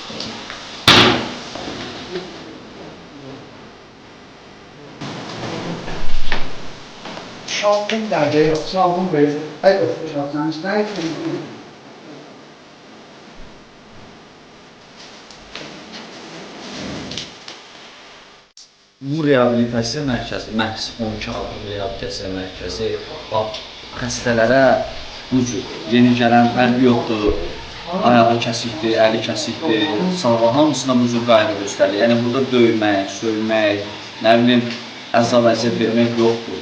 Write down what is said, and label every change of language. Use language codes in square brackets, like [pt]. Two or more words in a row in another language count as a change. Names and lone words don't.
[tr] Şaltın nerede yoksa alın böyle. Hayır, şaltın nerede? [az] Bu reabilitasiya mərkəzi, məhz 12 adlı reabilitasiya mərkəzi, bax, xəstələrə bu cür yeni gələn fərqi yoxdur, ayağı kəsikdir, əli kəsikdir, sağlam hamısına bu cür qayğı göstərilir. Yəni burada döymək, söymək, nə bilim, əzab əziyyət vermək yoxdur.